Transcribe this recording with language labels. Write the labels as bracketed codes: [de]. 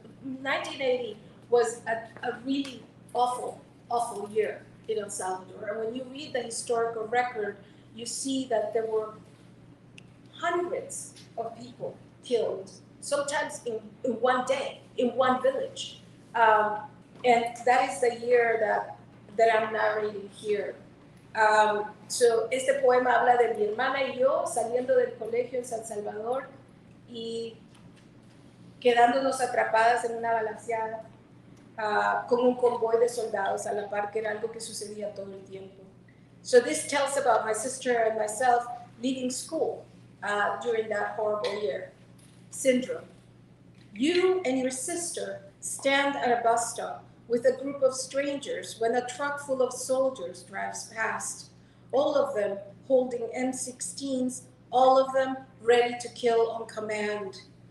[en] 1980 was a really awful year in El Salvador. And when you read the historical record, you see that there were hundreds of people killed, sometimes in one day, in one village. And that is the year that I'm narrating here. [es] So este poema habla de mi hermana y yo saliendo del colegio en San Salvador y quedándonos atrapadas en una balaceada con un convoy de soldados a la par, que era algo que sucedía todo el tiempo. [en] So this tells about my sister and myself leaving school during that horrible year. Syndrome. You and your sister stand at a bus stop with a group of strangers when a truck full of soldiers drives past, all of them holding M16s, all of them ready to kill on command.